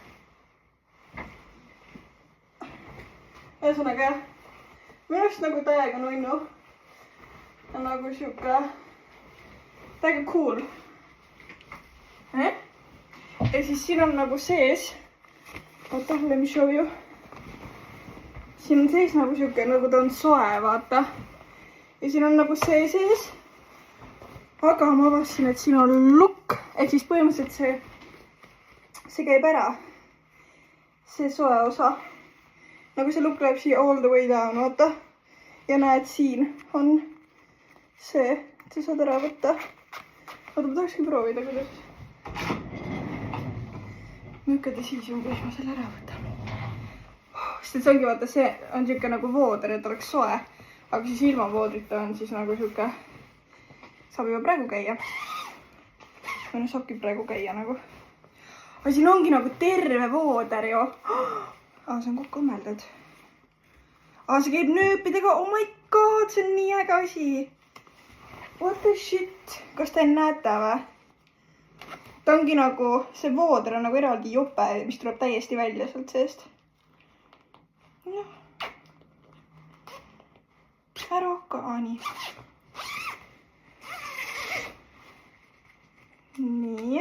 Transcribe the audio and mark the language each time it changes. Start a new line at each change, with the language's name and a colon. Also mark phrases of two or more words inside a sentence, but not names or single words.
Estonian: Ühesõnaga jah. Minu arust nagu täiega nunnu. Ta on nagu siuke täiega cool. Ja siis siin on nagu sees. Oota,
English: let me show you.
Estonian: Siin on sees nagu siuke, nagu ta on soe, vaata. Ja siin on nagu see sees. Aga ma avastasin, et siin on lukk. Ehk siis põhimõtteliselt see käib ära. See soe osa. Nagu see lukk läheb siia
English: all the way down,
Estonian: vaata. Ja näed, siin on see, et sa saad ära võtta. Oota, ma tahakski proovida, kuidas. Nükade siis on, kuidas ma selle ära võtan. Sest see ongi, vaata, see on siuke nagu vooder, et oleks soe. Aga siis ilma voodrita on siis nagu siuke, saab juba praegu käia. Või saabki praegu käia nagu. Aga siin ongi nagu terve vooder ju. See on kokku õmmeldud. See käib nööpidega.
English: Oh my god,
Estonian: see on nii äge asi.
English: What the shit?
Estonian: Kas te näete või? Ta ongi nagu, see vooder on nagu eraldi jope, mis tuleb täiesti välja sealt seest. Ära hakka, nii. Nii.